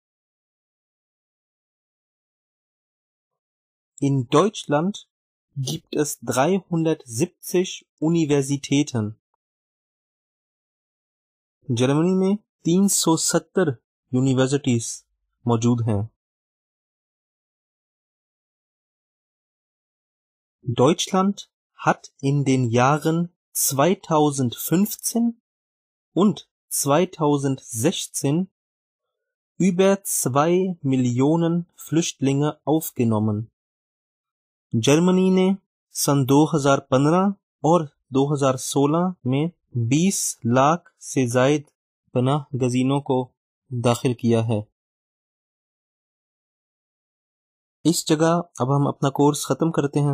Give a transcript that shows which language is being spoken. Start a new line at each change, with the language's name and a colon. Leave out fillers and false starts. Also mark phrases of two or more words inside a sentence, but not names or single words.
German: In Deutschland gibt es 370 Universitäten،
Urdu: جرمنی میں 370 یونیورسٹیز موجود ہیں۔
German: Deutschland hat in den Jahren 2015 und 2016 über 2 Millionen Flüchtlinge aufgenommen۔
Urdu: جرمنی نے سن 2015 اور 2016 میں 20 لاکھ سے زائد پناہ گزینوں کو داخل کیا ہے۔ اس جگہ اب ہم اپنا کورس ختم کرتے ہیں۔